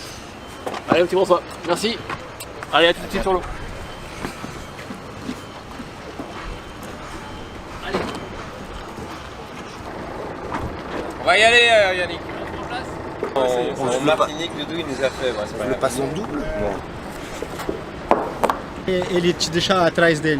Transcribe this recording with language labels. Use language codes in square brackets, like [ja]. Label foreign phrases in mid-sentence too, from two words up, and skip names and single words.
[fr] Allez, un petit bonsoir. Merci. Allez, à tout de suite sur l'eau. On va y aller, Yannick. En Martinique, Doudou, il nous a fait. [pt] Ele passou um duplo? Ele te deixa atrás dele.